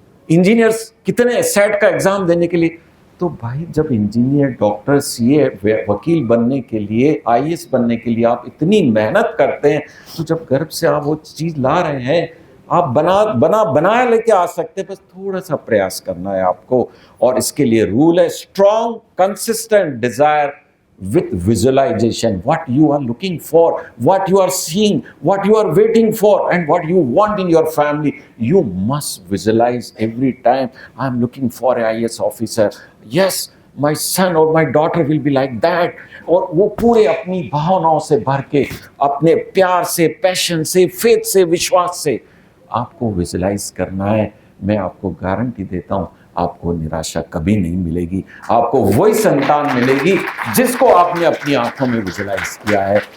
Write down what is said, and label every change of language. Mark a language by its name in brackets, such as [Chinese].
[Hindi] Engineers कितने set का exam देने के लिए। तो भाई जब इंजीनियर, डॉक्टर, सीए, वकील बनने के लिए, आईएएस बनने के लिए आप इतनी मेहनत करते हैं, तो जब गर्भ से आप वो चीज ला रहे हैं, आप बनाया लेके आ सकते हैं। बस थोड़ा सा प्रयास करना है आपको। और इसके लिए रूल है, [English] Strong consistent desire with visualization, what you are looking for, what you are seeing, what you are waiting for, and what you want in your family. You must visualize every time, I'm looking for a IAS officer, yes my son or my daughter will be like that. [Hindi] और वो पूरे अपनी भावनाओं से भर के, अपने प्यार से, पैशन से, फेथ से, विश्वास से आपको विजुलाइज करना है। मैं आपको गारंटी देता हूं, आपको निराशा कभी नहीं मिलेगी। आपको वही संतान मिलेगी जिसको आपने अपनी आंखों में विजुलाइज किया है।